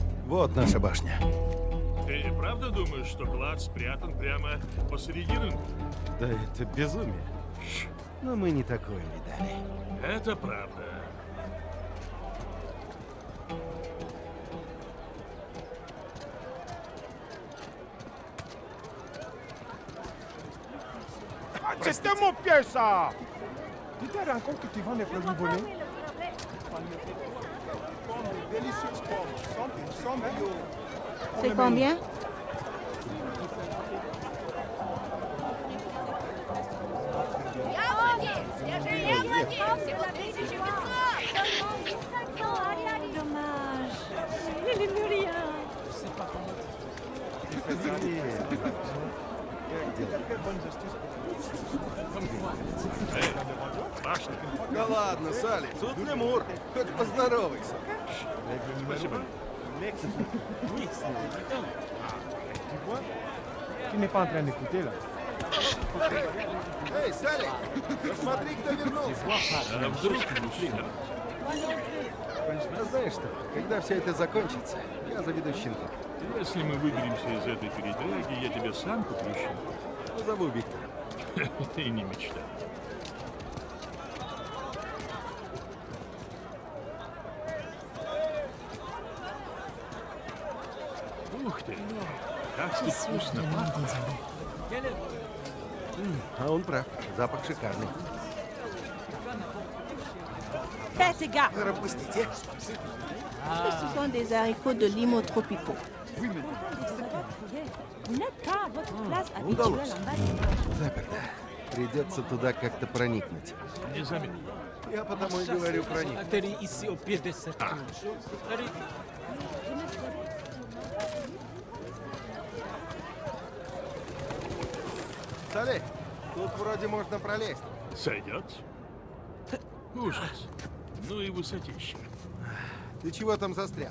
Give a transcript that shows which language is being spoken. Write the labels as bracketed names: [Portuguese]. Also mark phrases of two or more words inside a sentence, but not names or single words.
[Russian] Вот наша башня. Ты правда думаешь, что клад спрятан прямо посреди рынка? Да это безумие. Но мы не такое видали. Это правда. [French] C'était mon piège, ça. Tu te rends compte que tu vends des produits volés? Délicieuses pommes. C'est combien? [Russian] Яблоки! Свежие яблоки! Всего 1500! [French] Dommage. Il est plus rien. [Russian] Башня. Да ладно, Салли, тут лемур. Хоть поздоровайся. Спасибо. [French] Tu n'es pas en train d'écouter, là. [Russian] Эй, Салли, посмотри, кто вернулся. А вдруг мужчина? А знаешь что, когда все это закончится, я заведу щенка. Если мы выберемся из этой передряги, я тебе сам куплю щенка. Позову Виктора. И не мечтай. Ух ты! Как тут вкусно пахнет. А он прав, запах шикарный. [French] Faites gaffe. [Russian] Пропустите. [French] Ce sont des haricots de limo tropicaux. Vous n'êtes pas à votre place habituelle [Russian] удалось. [French] en bas. [Russian] Заперто. Придется туда как-то проникнуть. Незаметно. Я потому и говорю проникнуть. [French] Atterri ici au pied de cette tour. Allez, [Russian] Салли, тут вроде можно пролезть. Сойдет? Ужас. Ну и высотища. Ты чего там застрял?